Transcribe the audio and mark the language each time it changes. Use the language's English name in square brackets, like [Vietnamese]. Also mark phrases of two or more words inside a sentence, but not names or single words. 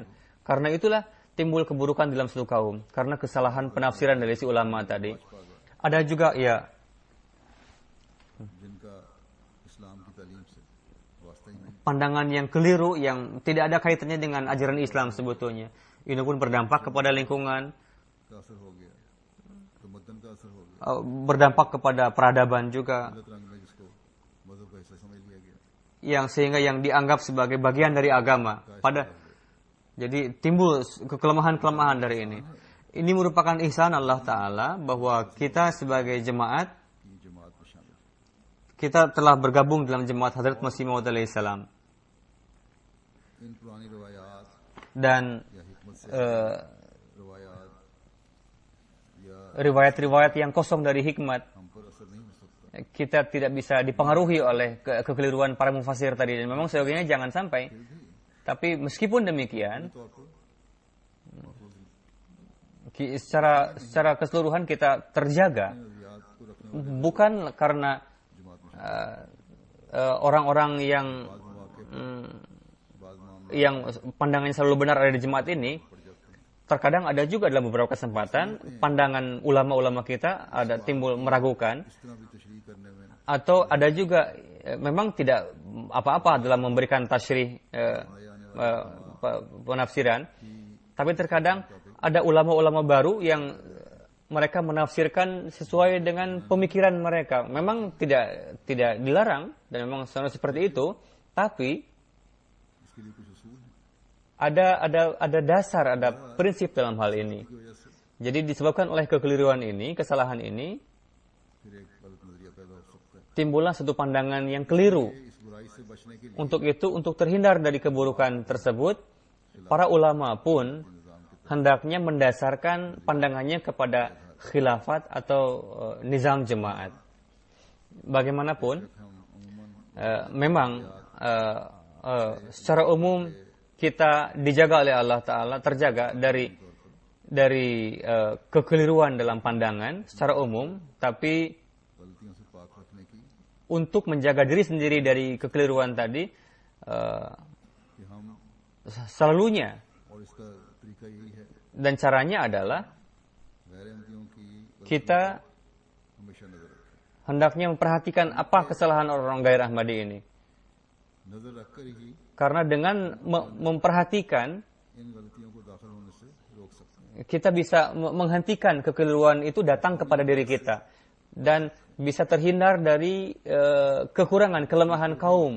[Indonesian] Karena itulah timbul keburukan dalam suatu kaum karena kesalahan penafsiran dari si ulama tadi. Ada juga ya [Urdu] جن کا اسلام کی تعلیم سے واسطہ ہی نہیں. [Indonesian] pandangan yang keliru yang tidak ada kaitannya dengan ajaran Islam sebetulnya. Ini pun berdampak kepada lingkungan, [Urdu] کا اثر ہو گیا تو مدن کا اثر ہو گیا. [Indonesian] berdampak kepada peradaban juga, [Urdu] غلط رنگ میں جس کو مذہب کا حصہ سمجھ لیا گیا. [Indonesian] yang sehingga yang dianggap sebagai bagian dari agama. Jadi timbul kelemahan-kelemahan dari ini. Ini merupakan ihsan Allah Ta'ala bahwa kita sebagai jemaat, [Urdu] کہ جماعت میں شامل [Indonesian] kita telah bergabung dalam jemaat Hadrat Masih Maud alaihissalam. [Urdu] ان پرانی روایات [Indonesian] Dan [Urdu] یا حکمت سے روایات یا [Indonesian] riwayat-riwayat yang kosong dari hikmat, [Urdu] ہم پر اثر نہیں ہو سکتا. [Indonesian] kita tidak bisa dipengaruhi oleh kekeliruan para mufassir tadi. Dan memang seyogianya jangan sampai. Tapi meskipun demikian, [Urdu] طور پر [Indonesian] secara keseluruhan kita terjaga, [Urdu] نظریات کو رکھنے [Indonesian] bukan karena [Urdu] جماعت میں [Indonesian] orang-orang yang [Urdu] بعد معاملہ [Indonesian] yang pandangannya selalu benar ada di jemaat ini. Terkadang ada juga dalam beberapa kesempatan pandangan ulama-ulama kita ada timbul meragukan, [Urdu] اس طرح بھی تشریح کرنے میں [Indonesian] atau ada juga memang tidak apa-apa dalam memberikan tasyrih penafsiran, tapi terkadang ada ulama-ulama baru yang mereka menafsirkan sesuai dengan pemikiran mereka. Memang tidak dilarang dan memang seperti itu, tapi [Urdu] اس کے لیے کچھ اصول ہے [Indonesian] ada dasar, ada prinsip dalam hal ini. [Urdu] کی وجہ سے [Indonesian] Jadi disebabkan oleh kekeliruan ini, kesalahan ini, [Urdu] پھر ایک غلط نظریہ پیدا ہو سکتا ہے. [Indonesian] timbullah satu pandangan yang keliru. [Urdu] اس برائی سے بچنے کے لیے [Indonesian] Untuk itu, untuk terhindar dari keburukan tersebut, para ulama pun hendaknya mendasarkan pandangannya kepada khilafat atau nizam jemaat. Bagaimanapun, memang secara umum kita dijaga oleh Allah Ta'ala, terjaga dari kekeliruan dalam pandangan secara umum, tapi [Urdu] غلطیوں سے پاک رکھنے کی [Indonesian] untuk menjaga diri sendiri dari kekeliruan tadi, [Urdu] کہ ہم [Indonesian] selalunya [Urdu] اور اس کا طریقہ یہی ہے [Indonesian] dan caranya adalah [Urdu] غیر احمدیوں کی [Indonesian] kita [Urdu] ہمیشہ نظر رکھیں. [Indonesian] hendaknya memperhatikan apa kesalahan orang-orang gairah Ahmadi ini. [Urdu] نظر رکھ کر ہی [Indonesian] Karena dengan memperhatikan, [Urdu] ان غلطیوں کو داخل ہونے سے روک سکتے ہیں. [Indonesian] kita bisa menghentikan kekeliruan itu datang kepada diri kita. Dan bisa terhindar dari kekurangan, kelemahan kaum.